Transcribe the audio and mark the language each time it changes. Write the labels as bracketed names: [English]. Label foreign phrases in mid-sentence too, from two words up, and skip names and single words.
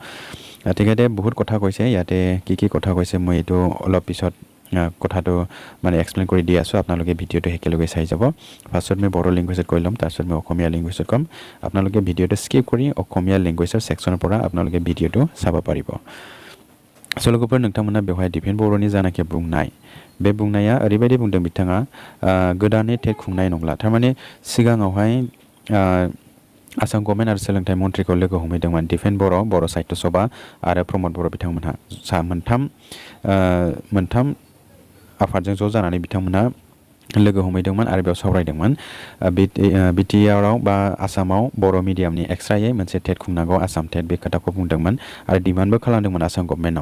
[Assamese] তেখেতে বহুত কথা কৈছে ইয়াতে কি কথা কৈছে মই এইটো অলপ পিছত কথাটো মানে এক্সপ্লেইন কৰি দি আছোঁ আপোনালোকে ভিডিঅ'টো একেলগে চাই যাব। ফাৰ্ষ্টত মই বড়ো লেংগুৱেজত কৈ ল'ম তাৰপিছত মই অসমীয়া লেংগুৱেজত ক'ম আপোনালোকে ভিডিঅ'টো স্কিপ কৰি অসমীয়া লেংগুৱেজৰ ছেকশ্যনৰ পৰা আপোনালোকে ভিডিঅ'টো চাব পাৰিব। [Bodo] लोगोफोर नोंथांमोना बेवहाय डिपेन बर'नि जानाखि बुंनाय बे बुंनाया ओरैबायदि बुंदों बिथाङा गोदानै टेट खुंनाय नंला थारमाने सिगाङावहाय आसाम गभर्नमेन्ट आरो सोलोंथाइ मन्थ्रिखौ लोगो हमहैदोंमोन डिपेन बर' साहित्य सभा आरो प्रमद बर' बिथांमोनहा मोनथाम आफादजों ज' जानानै बिथांमोना लोगो हमहैदोंमोन आरो बेयाव सावरायदोंमोन बिटिआरआव बा आसामाव बर' मिडियामनि एक्सट्रायै मोनसे टेट खुंनांगौ आसाम टेट बे खोथाखौ बुंदोंमोन आरो डिमान्डबो खालामदोंमोन आसाम गभर्नमेन्टआव।